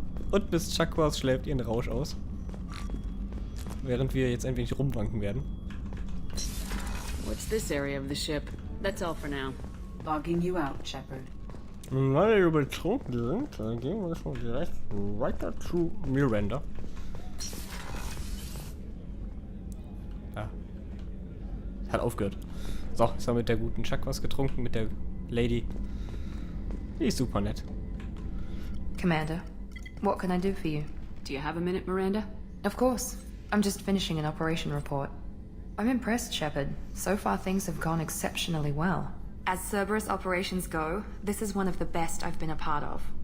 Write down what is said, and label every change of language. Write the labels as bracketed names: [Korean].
[German] Und Miss Chakwas schläft ihren Rausch aus. Während wir jetzt ein wenig rumwanken werden. [English] What's this area of the ship? That's all for now. Logging you out, Shepard. [German] Und weil wir betrunken sind, dann gehen wir schon direkt weiter zu Miranda. Ah. Hat aufgehört. So, ist er mit der guten Chuck was getrunken, mit der Lady. Die ist super nett. [English] Commander, what can I do for you? Do you have a minute, Miranda? Of course. I'm just finishing an operation report. I'm impressed, Shepard. So far things have gone exceptionally well. As Cerberus operations go, this is one of the best I've been a part of.